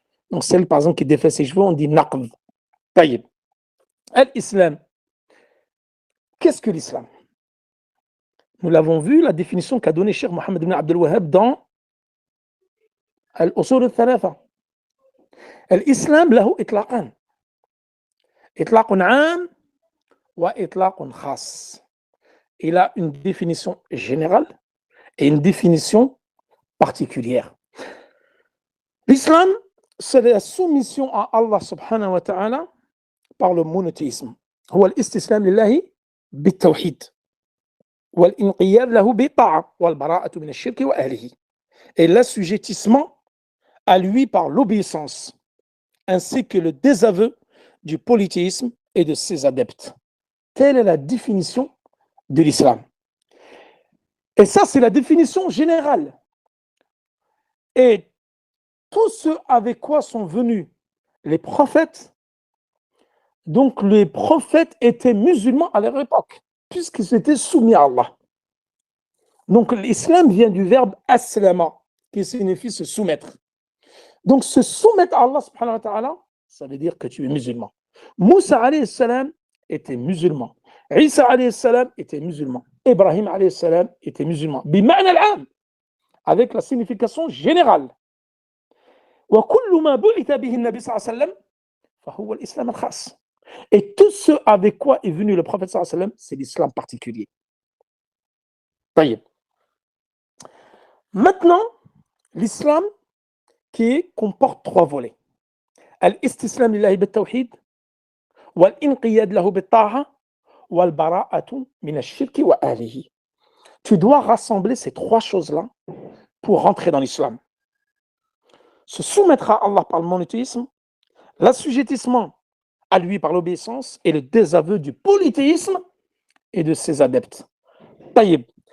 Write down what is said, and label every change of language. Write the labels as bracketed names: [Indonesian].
[French] Donc, celle, par exemple, qui défait ses cheveux, on dit naqd. Taïb. L'islam. Qu'est-ce que l'islam? Nous l'avons vu, la définition qu'a donnée Cheikh Mohammed ibn Abdel Wahhab dans Al-Usul al-Thalatha. [Arabic] L'islam له إطلاقان. إطلاق عام وإطلاق خاص. [French] Il a une définition générale et une définition particulière. L'islam, c'est la soumission à Allah subhanahu wa ta'ala par le monothéisme. [Arabic] هو الاستسلام لله بالتوحيد والانقياد له بالطاعة والبراءة من الشرك وأهله. [French] Et l'assujettissement à lui par l'obéissance, ainsi que le désaveu du polythéisme et de ses adeptes. Telle est la définition de l'islam. Et ça, c'est la définition générale. Et tout ce avec quoi sont venus les prophètes Donc les prophètes étaient musulmans à leur époque, puisqu'ils étaient soumis à Allah. Donc l'islam vient du verbe aslama, qui signifie se soumettre. Donc se soumettre à Allah subhanahu wa ta'ala, ça veut dire que tu es musulman. Moussa alayhi salam était musulman. Isa alayhi salam était musulman. Ibrahim alayhi salam était musulman. [Arabic] Bima'na al-'am, [French] avec la signification générale. [Arabic] وكل ما بعث به النبي صلى الله عليه وسلم فهو الإسلام الخاص. [French] Et tout ce avec quoi est venu le prophète sallallahu alayhi wa sallam, c'est l'islam particulier. [Arabic] طيب. [French] Maintenant, l'islam qui comporte trois volets. [Arabic] الاستسلام لله بالتوحيد والانقياد له بالطاعة والبراءة من الشرك وأهله. [French] Tu dois rassembler ces trois choses-là pour rentrer dans l'islam. Se soumettre à Allah par le monothéisme, l'assujettissement à lui par l'obéissance et le désaveu du polythéisme et de ses adeptes. Taïb.